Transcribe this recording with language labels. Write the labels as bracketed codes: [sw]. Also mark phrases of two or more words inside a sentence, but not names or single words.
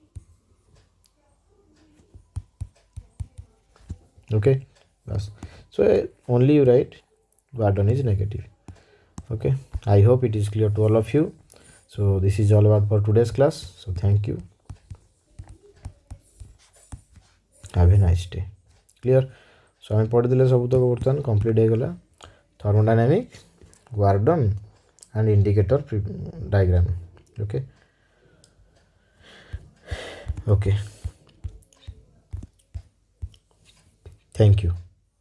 [en] Okay, bas. So only you write work done is negative. Okay, I hope it is clear to all of you. So this is all about for today's class. So thank you, have a nice day. Clear? So [or] ଆମେ ପଢ଼ିଦେଲେ ସବୁ ତକ ବର୍ତ୍ତମାନ କମ୍ପ୍ଲିଟ୍ ହେଇଗଲା [en] thermodynamic work done and indicator diagram. Okay, okay, thank you.